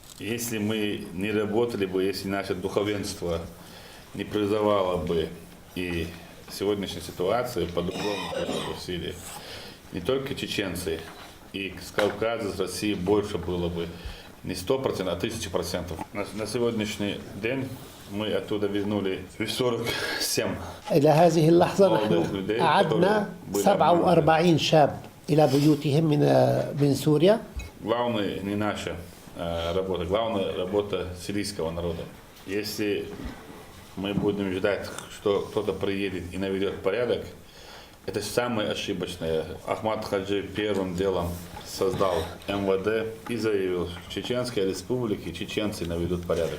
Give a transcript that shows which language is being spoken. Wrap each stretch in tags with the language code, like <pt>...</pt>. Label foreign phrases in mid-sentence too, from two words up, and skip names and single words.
<ru>Если мы не работали бы, если наше духовенство не призывало бы и сегодняшней ситуации по-другому в Сирии, не только чеченцы, и с Кавказа, с России больше было бы не 100%, а 1000%. На сегодняшний день мы оттуда вернули 47</ru> <ar>إلى هذه اللحظة نحن أعدنا 47 شاب إلى بيوتهم من سوريا.</ar> <ru>Главное не наша работа, главная работа сирийского народа. Если мы будем ждать, что кто-то приедет и наведет порядок, это самое ошибочное. Ахмад Хаджи первым делом создал МВД и заявил, что в Чеченской республике чеченцы наведут порядок.</ru>